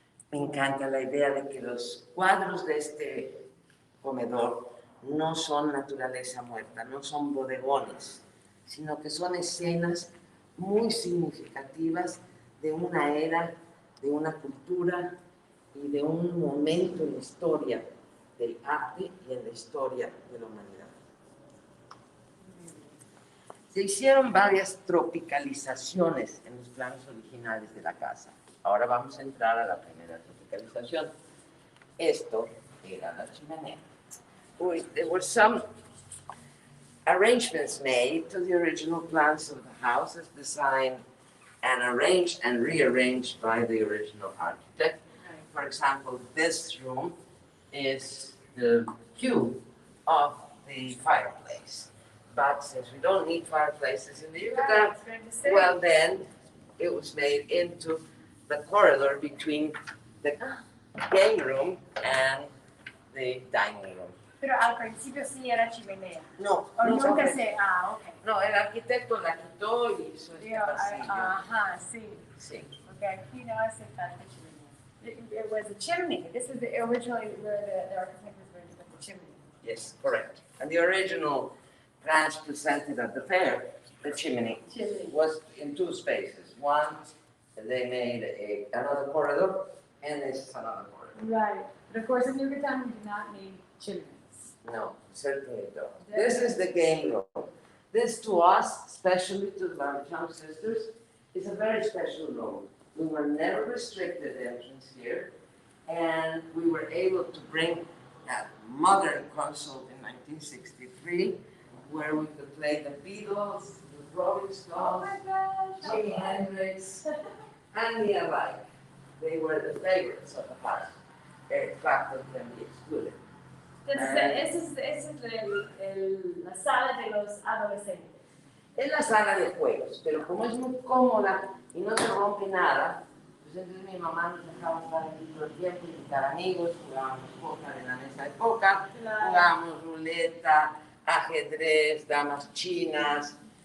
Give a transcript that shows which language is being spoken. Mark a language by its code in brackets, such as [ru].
[es] Me encanta la idea de que los cuadros de este comedor no son naturaleza muerta, no son bodegones, sino que son escenas muy significativas de una era, de una cultura y de un momento en la historia del arte y en la historia de la humanidad. Se hicieron varias tropicalizaciones en los planos originales de la casa. Ahora vamos a entrar a la primera tropicalización. Esto era la chimenea. [en] There were some arrangements made to the original plans of the house as designed and arranged and rearranged by the original architect. For example, this room is the cube of the fireplace. But since we don't need fireplaces in the Yucatan, well then, it was made into the corridor between the game room and the dining room. [es] Pero al principio sí era chimenea. No, O no, nunca no, se... ok. no, el arquitecto la quitó y hizo este pasillo. Ajá, sí. Sí. Ok, aquí no hace falta chimenea. [en] It was a chimney. This is originally where the architect was going to put the chimney. Yes, correct. And the original plans presented at the fair, the chimney, was in two spaces. One, they made another corridor, and this is another corridor. Right. But of course, in Yucatan, we do not need chimneys. No, certainly don't. This is the game room. This to us, especially to the Barbachano sisters, is a very special room. We were never restricted entrance here, and we were able to bring that modern console in 1963, where we could play the Beatles, the Rolling Stones, Oh my gosh. Jimi Hendrix, and the alike. They were the favorites of the house. In fact, of them be excluded. [es] Entonces, esa es la sala de los adolescentes. Es la sala de juegos, pero como es muy cómoda y no se rompe nada, pues entonces mi mamá nos dejaba estar aquí todo el tiempo, invitar amigos, jugábamos póker en la mesa de póker, jugábamos ruleta, ajedrez, damas chinas.